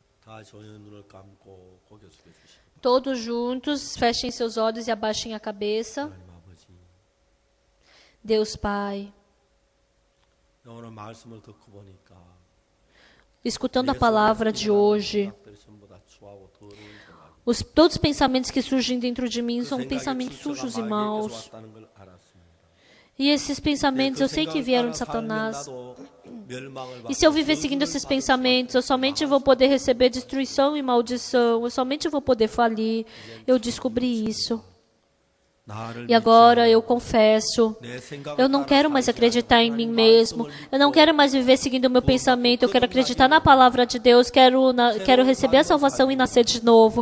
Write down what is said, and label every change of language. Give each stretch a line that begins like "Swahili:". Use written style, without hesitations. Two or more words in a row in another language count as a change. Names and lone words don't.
Korean: 다 저희의 눈을 감고 고개 숙여주시기
Portuguese: Todos juntos, fechem seus olhos e abaixem a cabeça.
Korean: 하나님 아버지,
Portuguese: Deus Pai,
Korean: 오늘 말씀을 듣고 보니까
Portuguese: escutando a palavra de hoje,
Korean: 생각들이 전부 다 추하고 더러운 생각.
Portuguese: todos os pensamentos que surgem dentro de mim são pensamentos sujos e maus.
Korean: 왔다는 걸 알았습니다.
Portuguese: E esses pensamentos eu sei que vieram de Satanás. E se eu viver seguindo esses pensamentos, eu somente vou poder receber destruição e maldição, eu somente vou poder falir. Eu descobri isso. E agora eu confesso, eu não quero mais acreditar em mim mesmo, eu não quero mais viver seguindo o meu pensamento, eu quero acreditar na palavra de Deus, quero receber a salvação e nascer de novo.